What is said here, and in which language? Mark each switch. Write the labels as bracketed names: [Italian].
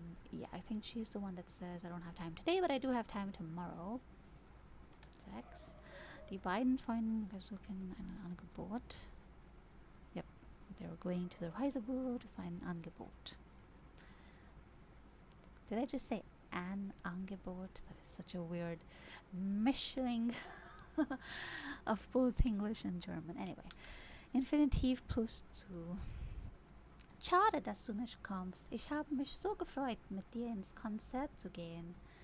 [English] Yeah, I think she's the one that says I don't have time today, but I do have time tomorrow. 6. [German] Die beiden Freunde versuchen ein Angebot. [English] Yep, they're going to the Reisebuch to find an Angebot. Did I just say an Angebot? That is such a weird mishing of both English and German. Anyway, Infinitiv plus zu. [German] Schade, dass du nicht kommst. Ich habe mich so gefreut, mit dir ins Konzert zu gehen.